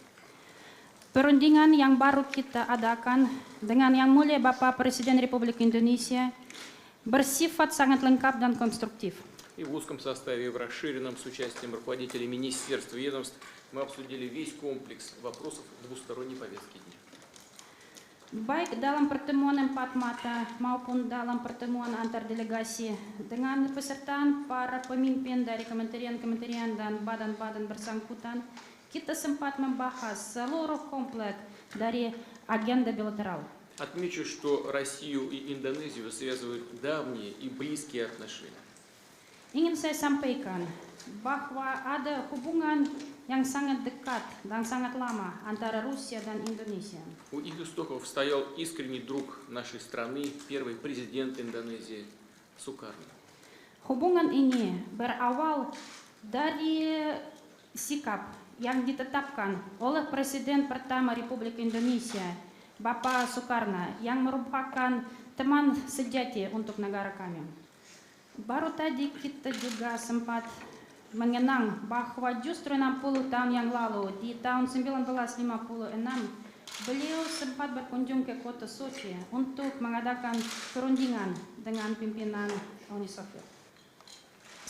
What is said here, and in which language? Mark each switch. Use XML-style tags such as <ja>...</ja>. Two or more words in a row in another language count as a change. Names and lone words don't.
<id>Perundingan yang baru kita adakan dengan Yang Mulia Bapak Presiden Republik Indonesia bersifat sangat lengkap dan konstruktif.</id> <ru>И в узком составе, в расширенном с участием руководителей министерств и ведомств, мы обсудили весь комплекс вопросов двусторонней повестки дня.</ru> <id>Baik dalam pertemuan empat mata maupun dalam pertemuan antar delegasi dengan pesertaan para pemimpin dari kementerian-kementerian dan badan-badan bersangkutan, kita sempat membahas seluruh kompleks dari agenda bilateral.</id> <ru>Отмечу, что Россию и Индонезию связывают давние и близкие отношения.</ru> <id>Ingin saya sampaikan bahwa ada hubungan yang sangat dekat dan sangat lama antara Rusia dan Indonesia.</id> <ru>У их истоков стоял искренний друг нашей страны, первый президент Индонезии Сукарно.</ru> <id>Hubungan ini berawal dari sikap yang ditetapkan oleh Presiden pertama Republik Indonesia, Bapak Soekarno, yang merupakan teman sejati untuk negara kami. Baru tadi kita juga sempat mengenang bahwa justru 60 tahun yang lalu, di tahun 1956, beliau sempat berkunjung ke kota Sochi untuk mengadakan perundingan dengan pimpinan Uni Soviet.</id>